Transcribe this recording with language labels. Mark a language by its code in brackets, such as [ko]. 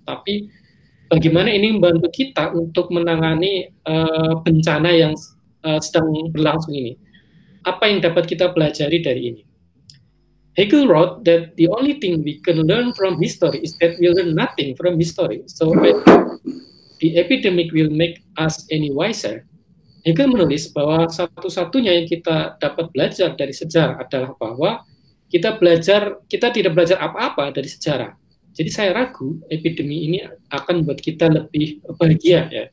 [id] Tapi bagaimana ini membantu kita untuk menangani bencana yang sedang berlangsung ini? Apa yang dapat kita pelajari dari ini? [en] Hegel wrote that the only thing we can learn from history is that we learn nothing from history. So the epidemic will make us any wiser. [id] Hegel menulis bahwa satu-satunya yang kita dapat belajar dari sejarah adalah bahwa kita tidak belajar apa-apa dari sejarah. Jadi saya ragu epidemi ini akan membuat kita lebih bahagia, ya.